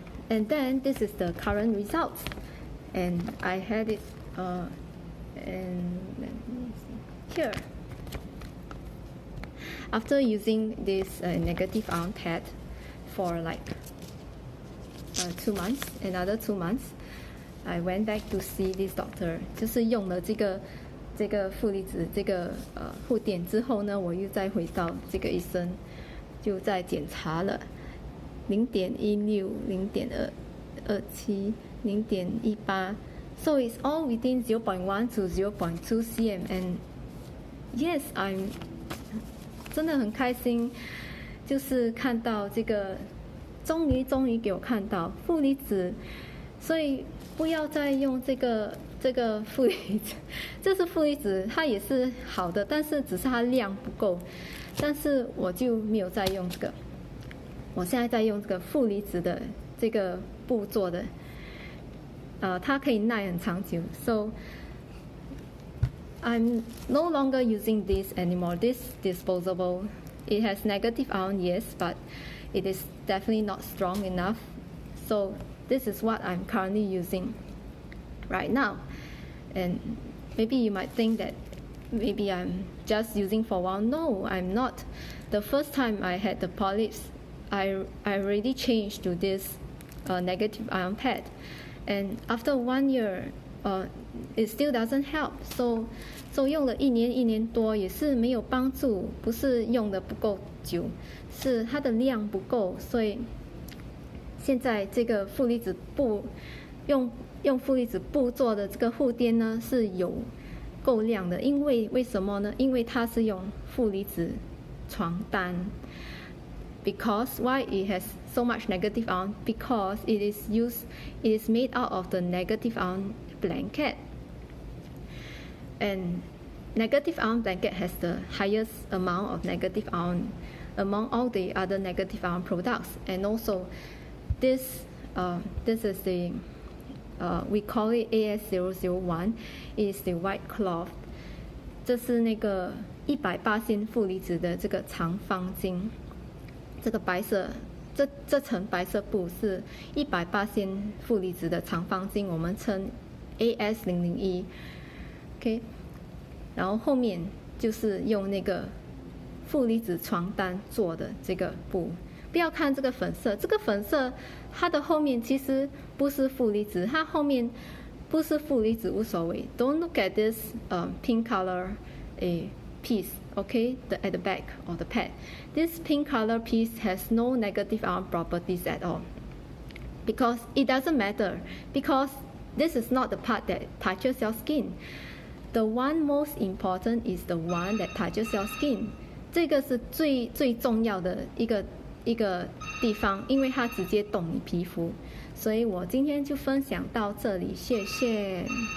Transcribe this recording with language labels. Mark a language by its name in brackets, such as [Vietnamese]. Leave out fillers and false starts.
[English] And then this is the current results, and I had it and let me see here. After using this negative ion pad for like 2 months, another 2 months, I went back to see this doctor. [Chinese] 就是用了这个负离子这个护垫之后呢，我又再回到这个医生，就再检查了0.16、0.27、0.18。 [English] So it's all within 0.1 to 0.2 cm, and yes, I'm [Chinese] 真的很开心，就是看到这个，终于给我看到负离子，所以不要再用这个负离子，这是负离子，它也是好的，但是只是它量不够，但是我就没有再用这个，我现在在用这个负离子的这个布做的。它可以耐很长久 ，so [English] I'm no longer using this anymore. This disposable, it has negative ion, yes, but it is definitely not strong enough. So this is what I'm currently using right now. And maybe you might think that maybe I'm just using for a while. No, I'm not. The first time I had the polyps, I already changed to this negative ion pad. And after 1 year, it still doesn't help. [Chinese] So 用了1年多也是没有帮助，不是用的不够久，是它的量不够，所以现在这个负离子布用负离子布做的这个护垫呢是有够量的，因为为什么呢？因为它是用负离子床单。 [English] Because why it has so much negative ion? Because it is made out of the negative ion blanket, and negative ion blanket has the highest amount of negative ion among all the other negative ion products. And also, this is the we call it AS001. It is the white cloth. [Chinese] 这是那个100%负离子的这个长方巾。这个白色，这层白色布是100%负离子的长方巾，我们称 AS001。 OK， 然后后面就是用那个负离子床单做的这个布。不要看这个粉色，这个粉色它的后面其实不是负离子，它后面不是负离子无所谓。 [English] Don't look at this pink color piece, okay, at the back of the pad. This pink color piece has no negative ion properties at all, because it doesn't matter, because this is not the part that touches your skin. The one most important is the one that touches your skin. [Chinese] 这个是最重要的一个地方，因为它直接动你皮肤。所以我今天就分享到这里，谢谢。